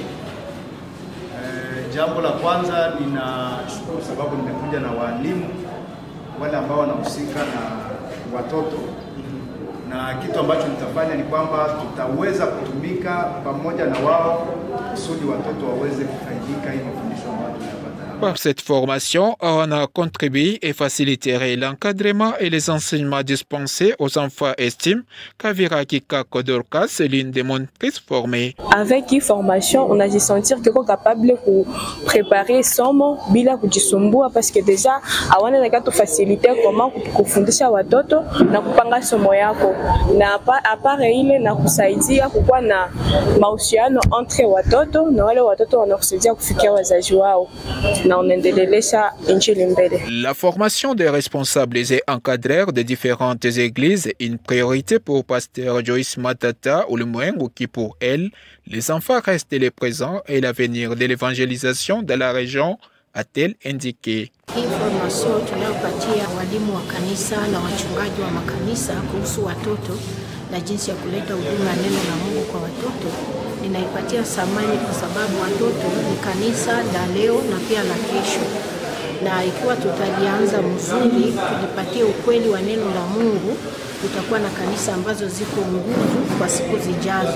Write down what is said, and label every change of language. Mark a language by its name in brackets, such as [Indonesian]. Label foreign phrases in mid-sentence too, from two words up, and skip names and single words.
[Swahili] Jambo la kwanza, ninashukuru sababu nimekuja na walimu wale ambao wanahusika na watoto, na kitu ambacho nitafanya ni kwamba tutaweza kutumika pamoja na wao kusudi watoto waweze kufaidika hii mafundisho ambayo tunayapata. [French] Par cette formation, on a contribué et faciliterait l'encadrement et les enseignements dispensés aux enfants estime Kavira Kikako Dorcas, c'est l'une des monitrices formées. Avec une formation, on a dû sentir que est capable de préparer [Swahili] somo bila kujisumbua [French] parce que déjà [Swahili] awana na kato [French] faciliter comment [Swahili] kufundisha watoto na kupanga somo yako na apare ile na kusaidia kukuwa na mahusiano entre watoto na wale watoto wanakusaidia kufikia wazazi wao. [French] La formation des responsables et encadreurs de différentes églises est une priorité pour Pasteur Joyce Matata ou le Mwengu qui pour elle, les enfants restent les présents et l'avenir de l'évangélisation de la région, a-t-elle indiqué. [Swahili] Hii formation tunayopatia walimu wa kanisa na wachungaji wa makanisa kuhusu watoto na jinsi ya kuleta huduma ya neno la Mungu kwa watoto ninaipatia thamani kwa sababu watoto ni kanisa la leo na pia la kesho. Na ikiwa tutalianza mzuri, tulipatie ukweli wa neno la Mungu, tutakuwa na kanisa ambazo ziko nguvu kwa siku zijazo.